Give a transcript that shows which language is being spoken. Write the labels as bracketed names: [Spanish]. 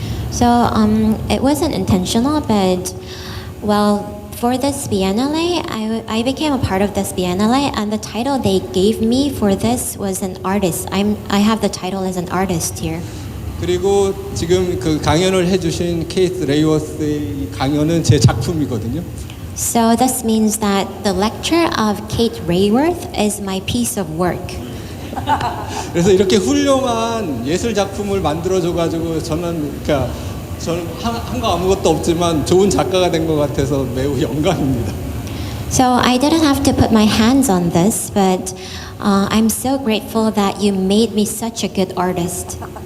[English] So it wasn't intentional, but well, for this Biennale, I became a part of this Biennale, and the title they gave me for this was an artist. I have the title as an artist here. [Korean] 그리고 지금 강연을 해주신 케이스 레이워스의 강연은 제 작품이거든요. [English] So this means that the lecture of Kate Rayworth is my piece of work. [Korean] 그래서 이렇게 훌륭한 예술 작품을 만들어줘가지고 저는 한 거 아무것도 없지만 좋은 작가가 된 것 같아서 매우 영광입니다. [English] So I didn't have to put my hands on this, but I'm so grateful that you made me such a good artist.